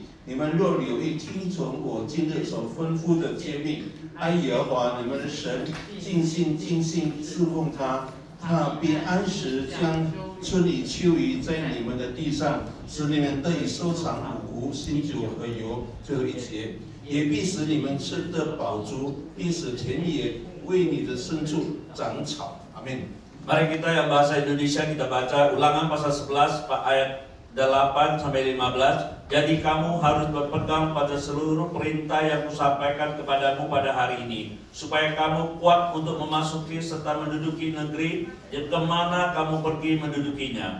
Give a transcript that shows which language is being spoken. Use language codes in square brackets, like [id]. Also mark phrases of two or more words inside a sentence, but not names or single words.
[zh] 你们若留意听从我今日所吩咐的诫命，爱耶和华你们的神，尽心尽性侍奉他，他必按时将春雨秋雨在你们的地上，使你们得以收藏五谷、新酒和油。最后一节，也必使你们吃得饱足，并使田野为你的牲畜长草。阿们。 [id] Mari kita yang bahasa Indonesia kita baca Ulangan pasal 11 ayat 8 sampai 15. Jadi kamu harus berpegang pada seluruh perintah yang kusampaikan kepadamu pada hari ini, supaya kamu kuat untuk memasuki serta menduduki negeri yang kemana kamu pergi mendudukinya.